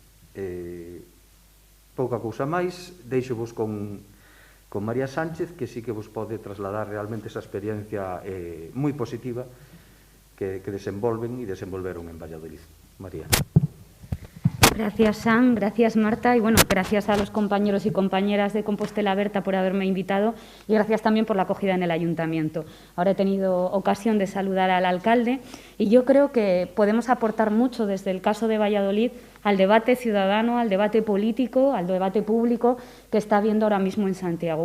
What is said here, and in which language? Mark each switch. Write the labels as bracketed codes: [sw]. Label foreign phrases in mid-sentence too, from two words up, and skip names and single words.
[gl] Pouca cousa máis, deixo-vos con María Sánchez, que sí que vos pode trasladar realmente esa experiencia moi positiva que desenvolven e desenvolveron en Valladolid. María. [es] Gracias, Sam. Gracias, Marta. Y bueno, gracias a los compañeros y compañeras de Compostela Aberta por haberme invitado y gracias también por la acogida en el Ayuntamiento. Ahora he tenido ocasión de saludar al alcalde y yo creo que podemos aportar mucho desde el caso de Valladolid al debate ciudadano, al debate político, al debate público que está habiendo ahora mismo en Santiago.